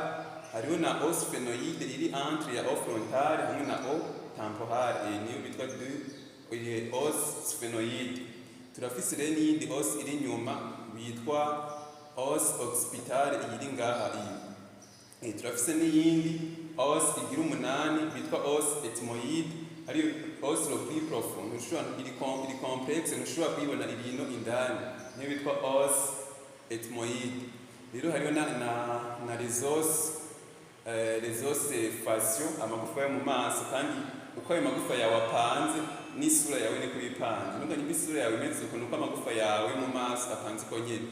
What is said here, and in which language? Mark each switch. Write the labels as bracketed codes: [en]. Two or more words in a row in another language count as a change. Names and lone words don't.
[rn] Hariho na [fr] os phénoïde [rn] iri entre ya [fr] os frontal [rn] hamwe na [fr] os temporal, [rn] niyo bitwa [fr] os phénoïde. [rn] Turafise rero n'iyindi os iri nyuma bitwa [fr] os occipital [rn] iri ngaha iyi. Turafise n'iyindi os igira 8 bitwa [fr] os ethmoïde, [rn] ari [fr] os le plus profond. [rn] Iri complexe ntushobora kuyibona ibintu indani, niyo bitwa [fr] os ethmoïde. [rn] Rero hariho na [fr] les os faciaux, [rn] amagufa yo mu maso, kandi uko ayo magufa yawe apanze n'isura yawe ni kuyipanze. Nubwo niba isura yawe imeze uko nuko amagufa yawe mu maso apanze uko nyene.